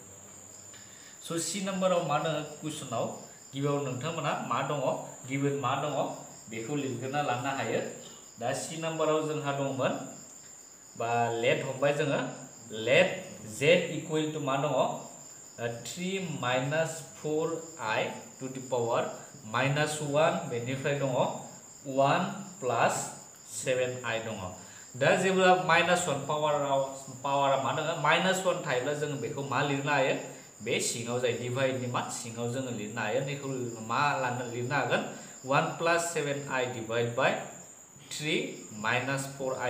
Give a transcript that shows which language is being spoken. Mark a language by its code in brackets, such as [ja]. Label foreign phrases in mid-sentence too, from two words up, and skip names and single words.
[brx] स' सी नाम्बाराव मा दङ कुइसनाव गिबियाव नोंथांमोना मा दङ गिबन मा दङ बेखौ लिरग्रोना लानो हायो दा सी नाम्बाराव जोंहा दंमोन बा लेट हमबाय जोङो [en] let z equal to [brx] मा दङ 3 - 4i [en] to the power [brx] -1 बेनिफ्राय दङ 1 + 7i दङ दा जेब्ला -1 पावारा मा दङ -1 थायोब्ला जों बेखौ मा लिरनो हायो बे सिङाव जाय डिवाइडनि मा सिङाव जोङो लिरनो हायो बेखौ मा लिरनो हागोन 1 + 7i [en] divide by [brx] 3 - 4i